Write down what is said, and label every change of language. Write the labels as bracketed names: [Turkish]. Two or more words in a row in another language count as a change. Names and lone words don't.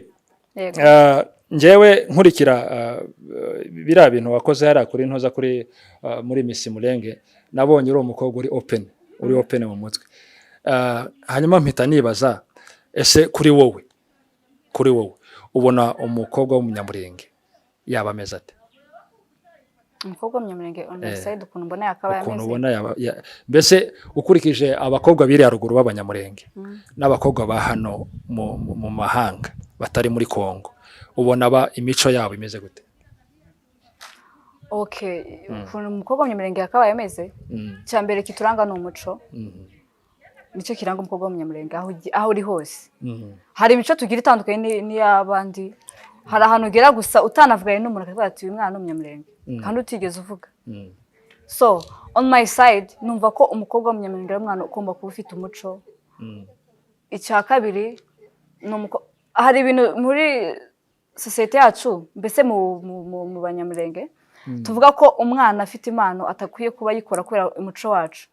[Kinyarwanda] Njyewe nkurikira biriya bintu wakoze hari kuri ntoza kuri muri Miss Murenge, nabonye uri umukobwa uri open mu mutwe. Hanyuma mpita nibaza ese kuri wowe ubona umukobwa w'umunyamurenge yaba ameze ate? umukobwa w'umunyamurenge [English] on my side [Kinyarwanda] ukuntu mbona yakabaye ameze. Ukuntu ubona mbese ukurikije abakobwa biri haruguru b'abanyamurenge n'abakobwa ba hano mu mahanga batari muri Kongo ubona imico yabo imeze gute? Okay, ukuntu umukobwa w'umunyamurenge yakabaye ameze cya mbere kituranga ni umuco. Nicyo kiranga umukobwa w'umunyamurenge aho uri hose. Hari imico tugira itandukanye n'iy'abandi. Hari ahantu ugera gusa utanavuganye n'umuntu akavuga ati uyu mwana n'umunyamurenge kandi utigeze uvuga. So [English] on my side [Kinyarwanda] numva ko umukobwa w'umunyamurenge ari umwana ugomba kuba ufite umuco. Icya kabiri hari ibintu muri societe yacu mbese mu banyamurenge tuvuga ko umwana afite impano atakwiye kuba yikora kubera umuco wacu.